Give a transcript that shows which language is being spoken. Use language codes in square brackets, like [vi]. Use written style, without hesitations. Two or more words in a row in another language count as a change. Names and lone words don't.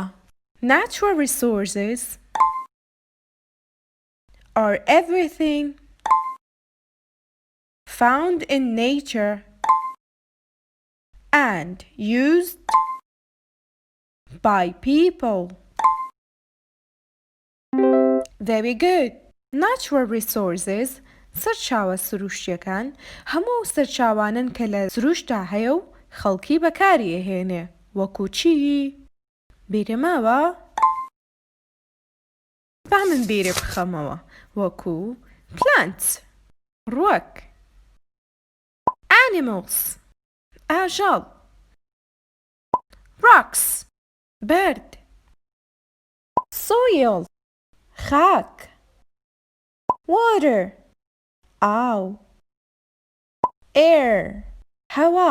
[en] Natural resources are everything found in nature and used by people. Very good. Natural resources [ckb] سەرچاوە سروشتیەکان هەموو سەرچاوانن کە لە سروشتا هەیە و خەڵکی بەکاری ئەهێنێ. وەکو چی؟ بیرماوە؟ با من بیرە بخەمەوە. وەکو plants ڕووەک animals ئاژەڵ rocks بەرد soil خاک water ئاو air هەوا.